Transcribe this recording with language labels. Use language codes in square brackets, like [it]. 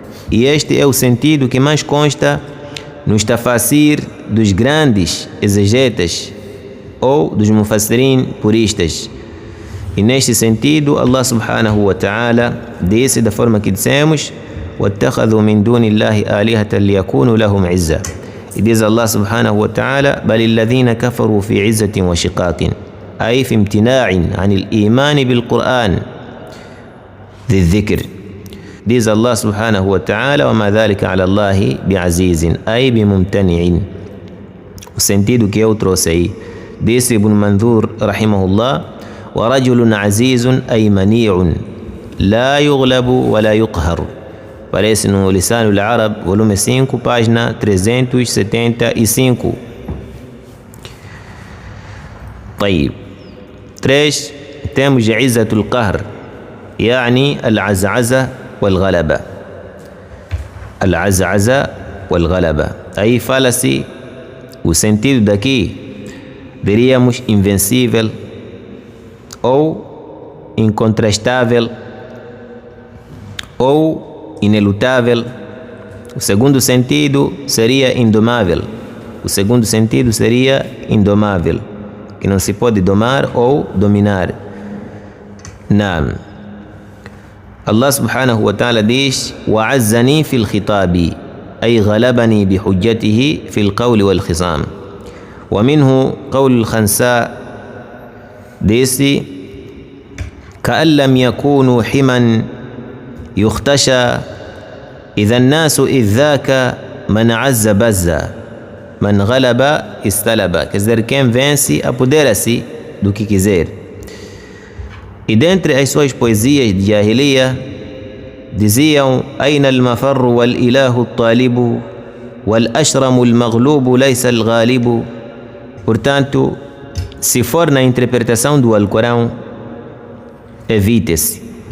[pt] E este é o sentido que mais consta no tafasir dos grandes exegetas ou dos mufassirin puristas. E neste sentido, Allah subhanahu wa ta'ala disse da forma que dissemos: [ar] وَاتَّخَذُوا مِن دُونِ اللَّهِ آلِهَةً لِيَكُونُوا لَهُمْ عِزًّا. [pt] E diz Allah subhanahu wa ta'ala: [ar] بَلِ الَّذِينَ كَفَرُوا فِي عِزَّةٍ وَشِقَاقٍ. أي في امتناع عن الإيمان بالقرآن ذي الذكر. [pt] Diz Allah subhanahu wa ta'ala: [ar] وَمَا ذَلِكَ عَلَى اللَّهِ بِعَزِيزٍ أي بممتنع. [pt] O sentido que eu trouxe aí. Disse Ibn Mandur rahimahullah: [ar] وَرَجُلٌ عَزِيزٌ أي منيع لا يغلب ولا يقهر. [pt] Aparece no Lisan al-Arab, volume 5, página 375. [ar] طيب. 3. [pt] temos [ar] عزة القهر يعني العزعزة والغلبة. العزعزة والغلبة. [pt] Aí fala-se o sentido daqui, diríamos invencível ou incontrastável ou inelutável. O segundo sentido seria indomável. O segundo sentido seria indomável, que não se pode domar ou dominar. [ar] Naam. [pt] Allah subhanahu wa ta'ala diz: [ar] وَعَزَّنِي فِي الْخِطَابِ أي غلبني بحجته في القول والخصام. ومنه قول الخنساء ديسي: كأن لم يكونوا حما يختشى إذا الناس إذ ذاك من عز بزا من غلب استلب. [pt] Quer dizer, quem vence apodera-se do que quiser. E dentre as suas poesias de Jahiliya diziam: [ar] أين المفر والإله الطالب والأشرم المغلوب ليس الغالب. [pt] Portanto, se for na interpretação do Alcorão, evite-se.